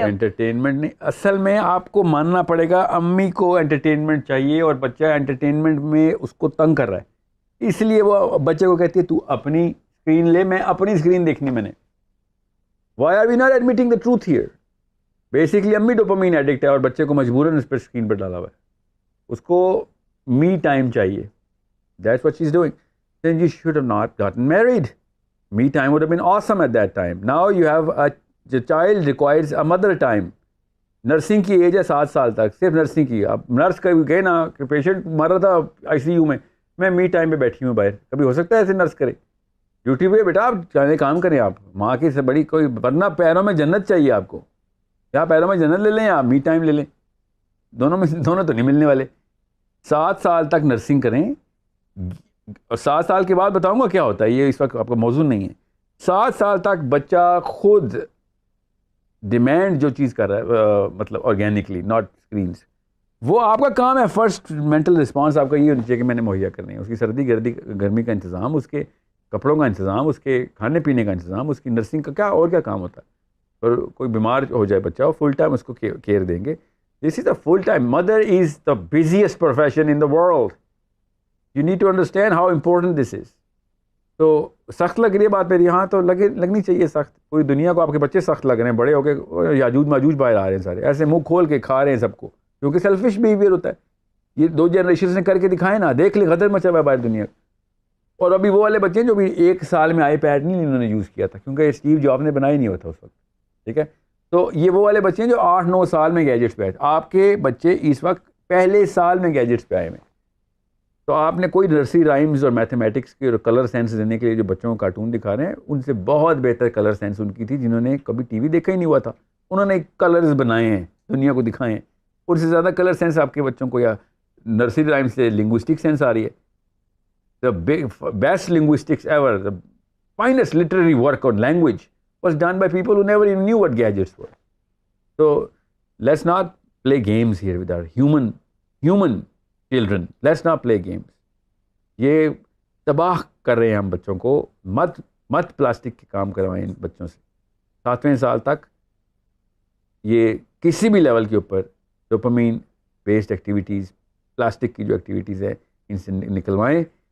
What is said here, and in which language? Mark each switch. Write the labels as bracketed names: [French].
[Urdu] Entertainment نہیں, اصل میں آپ کو ماننا پڑے گا امی کو انٹرٹینمنٹ چاہیے اور بچہ انٹرٹینمنٹ میں اس کو تنگ کر رہا ہے, اس لیے وہ بچے کو کہتی ہے تو اپنی اسکرین لے, میں اپنی اسکرین دیکھنی میں نے. [English] Why are we not admitting the truth here. [Urdu] Basically امی ڈوپامین ایڈکٹ ہے اور بچے کو مجبوراً اس پر اسکرین پر ڈالا ہوا ہے. اس کو می ٹائم چاہیے. [English] That's what she is doing. Then you should have not gotten married. Me time would have been awesome at that time. Now you have the child requires a mother time. [Urdu] Nursing کی age ہے 7 سال تک, صرف nursing کی. اب nurse کبھی گئے نا کہ پیشنٹ مر رہا تھا آئی سی یو میں می ٹائم پہ بیٹھی ہوں باہر. کبھی ہو سکتا ہے ایسے نرس کرے؟ ڈیوٹی پہ بیٹا آپ چاہے کام کریں, آپ ماں کی سے بڑی کوئی, ورنہ پیروں میں جنت چاہیے آپ کو. کیا پیروں میں جنت لے لیں آپ می ٹائم لے لیں؟ دونوں تو نہیں ملنے والے. 7 سال تک نرسنگ کریں اور 7 سال کے بعد بتاؤں گا کیا ہوتا ہے, یہ اس وقت آپ کا موضوع نہیں ہے. 7 سال تک بچہ خود ڈیمانڈ جو چیز کر رہا ہے, مطلب آرگینکلی ناٹ اسکرینس, وہ آپ کا کام ہے. فرسٹ مینٹل رسپانس آپ کا یہ ہونی چاہیے کہ میں نے مہیا کرنی ہے. اس کی سردی گرمی کا انتظام, اس کے کپڑوں کا انتظام, اس کے کھانے پینے کا انتظام, اس کی نرسنگ کا کیا اور کیا کام ہوتا ہے. اور کوئی بیمار ہو جائے بچہ, وہ فل ٹائم اس کو کیئر دیں گے. [English] This is the full time. Mother is the busiest profession in the world. You need to understand how important this is. [Urdu] تو سخت لگ رہی ہے بات میری, ہاں تو لگنی چاہیے سخت. پوری دنیا کو آپ کے بچے سخت لگ رہے ہیں, بڑے ہو کے یاجوج ماجوج باہر آ رہے ہیں سارے, ایسے منہ کھول کے کھا رہے ہیں سب کو, کیونکہ سیلفش بیہیویئر ہوتا ہے. یہ 2 جنریشنز نے کر کے دکھائے نا, دیکھ لیں غدر مچا ہوا ہے باہر دنیا. اور ابھی وہ والے بچے ہیں جو بھی 1 سال میں آئی پیڈ نہیں انہوں نے یوز کیا تھا, کیونکہ اسٹیو جاب نے بنایا نہیں ہوا تھا اس وقت. ٹھیک ہے, تو یہ وہ والے بچے ہیں جو 8-9 سال میں گیجٹس پہ آئے. آپ کے بچے اس وقت پہلے سال میں گیجٹس پہ آئے ہوئے. تو آپ نے کوئی نرسری رائمز اور میتھمیٹکس کی اور کلر سینس دینے کے لیے جو بچوں کو کارٹون دکھا رہے ہیں, ان سے بہت بہتر کلر سینس ان کی تھی جنہوں نے کبھی ٹی وی دیکھا ہی نہیں ہوا تھا. انہوں نے کلرز بنائے ہیں, دنیا کو دکھائے ہیں. ان سے زیادہ کلر سینس آپ کے بچوں کو, یا نرسری رائمز سے لنگوسٹک سینس آ رہی ہے. [English] The best linguistics ever, the finest literary work on language was done by people who never even knew what gadgets were. So let's not play games here with our human children. Let's not play games. [Urdu] یہ تباہ کر رہے ہیں ہم بچوں کو. مت plastic کے کام کروائیں ان بچوں سے. 7ویں سال تک یہ کسی بھی لیول کے اوپر ڈوپامین بیسڈ ایکٹیویٹیز, پلاسٹک کی جو ایکٹیویٹیز ہیں, ان سے نکلوائیں.